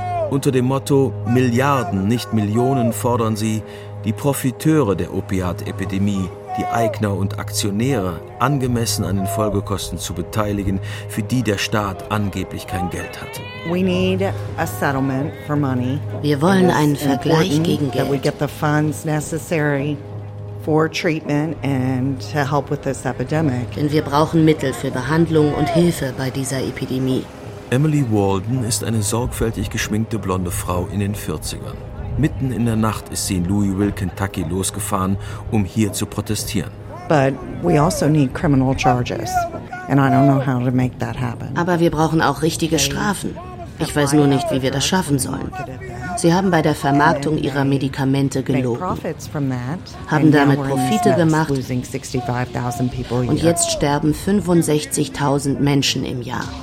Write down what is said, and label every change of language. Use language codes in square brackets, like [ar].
[de] Unter dem Motto Milliarden, nicht Millionen fordern sie, die Profiteure der Opiat-Epidemie, die Eigner und Aktionäre, angemessen an den Folgekosten zu beteiligen, für die der Staat angeblich kein Geld hat. [en] We need a settlement for money. [de] Wir wollen einen Vergleich gegen Geld. [en] That we get the funds necessary for treatment and to help with this epidemic. [de] Denn wir brauchen Mittel für Behandlung und Hilfe bei dieser Epidemie. Emily Walden ist eine sorgfältig geschminkte blonde Frau in den 40ern. Mitten in der Nacht ist sie in Louisville, Kentucky losgefahren, um hier zu protestieren. [en] But we also need criminal charges and I don't know how to make that happen. [de] Aber wir brauchen auch richtige Strafen. Ich weiß nur nicht, wie wir das schaffen sollen. Sie haben bei der Vermarktung ihrer Medikamente gelogen, haben damit Profite gemacht und jetzt sterben 65.000 Menschen im Jahr.